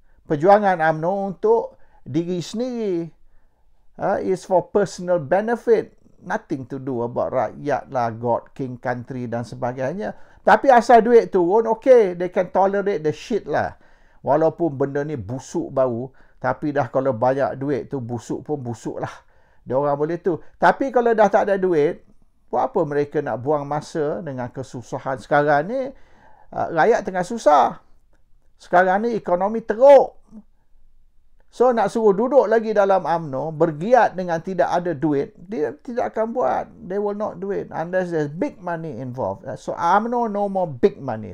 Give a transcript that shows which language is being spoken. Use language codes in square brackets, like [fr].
[ms] Perjuangan UMNO untuk diri sendiri. [en] Is for personal benefit. Nothing to do about rakyat lah, God, king, country [ms] dan sebagainya. Tapi asal duit turun, [en] okay, they can tolerate the shit lah. [ms] Walaupun benda ni busuk bau, tapi dah kalau banyak duit tu, busuk pun busuk lah. Dia orang boleh tu. Tapi kalau dah tak ada duit, buat apa mereka nak buang masa dengan kesusahan sekarang ni? Rakyat tengah susah. Sekarang ni ekonomi teruk. So nak suruh duduk lagi dalam UMNO, bergiat dengan tidak ada duit, dia tidak akan buat. [en] They will not do it unless there's big money involved. So UMNO no more big money.